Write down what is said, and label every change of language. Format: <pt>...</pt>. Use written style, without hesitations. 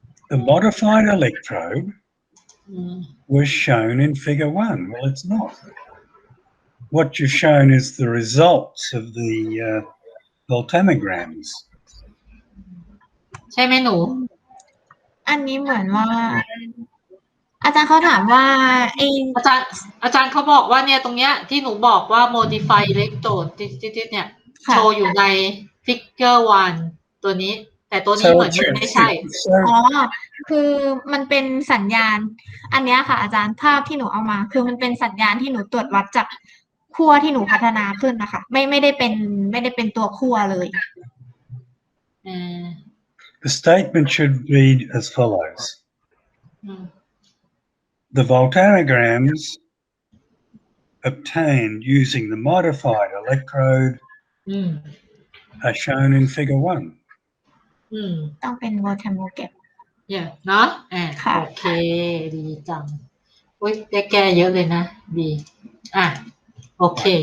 <en>The modified electrode was shown in figure 1. Well, it's not. What you've shown is the results of the voltammograms.</en> <th>ใช่ไหมหนู อันนี้เหมือนว่าอาจารย์เขาถามว่า อาจารย์เขาบอกว่าเนี่ยตรงเนี้ยที่หนูบอกว่า modify electrode เนี่ยโชว์อยู่ใน figure 1 ตัวนี้แต่ตัวนี้เหมือนมันไม่ใช่ คือมันเป็นสัญญาณอันนี้ค่ะอาจารย์ภาพที่หนูเอามาคือมันเป็นสัญญาณที่หนูตรวจวัดจาก ขั้วที่หนูพัฒนาขึ้นนะคะไม่ได้เป็นตัวขั้วเลย</th> <en>The statement should read as follows. The voltagrams obtained using the modified electrode are shown in figure 1.</en> <th>ต้องเป็นโวลต์โมเก็บ เนาะ ค่ะ โอเคดีจังอุ้ยได้แก้เยอะเลยนะดีโอเค</th>